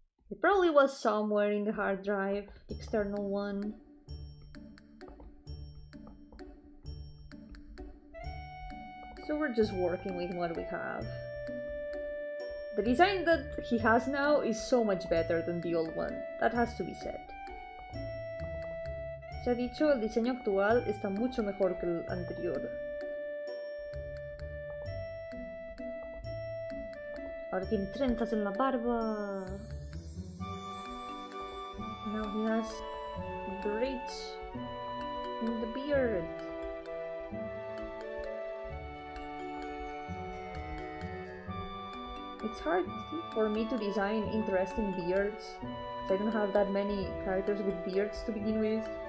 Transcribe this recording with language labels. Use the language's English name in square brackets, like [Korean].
[English] It probably was somewhere in the hard drive, external one. So we're just working with what we have. The design that he has now is so much better than the old one. That has to be said. [Spanish] Se ha dicho, el diseño actual está mucho mejor que el anterior. Ahora tiene trenzas en la barba. [English] Now he has braids in the beard. It's hard for me to design interesting beards, because I don't have that many characters with beards to begin with.